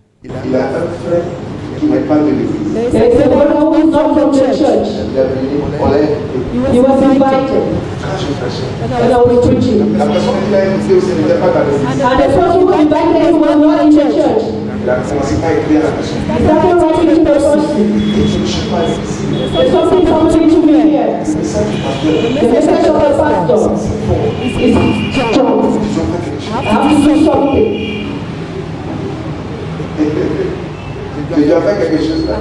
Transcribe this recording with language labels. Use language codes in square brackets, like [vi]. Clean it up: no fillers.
[fr] Il a un frère qui n'est pas de l'église. [en] There is a brother who is not from the church. [fr] Il est venu, on l'a invité. [en] He was invited, [fr] Quand je prêchais, [en] and I was preaching. [fr] la personne qui l'a invité aussi n'était pas dans l'église. [en] And the person who invited him was not in the church. [fr] Il a commencé à écrire à la personne. [en] He started writing to the person. [fr] Je ne suis pas ici. [en] There's something happening to me here. [fr] Le message du pasteur, [en] The message of the pastor is strong. [fr] ils ont fait quelque chose. [en] I have to do something. [fr] Je dois faire quelque chose là.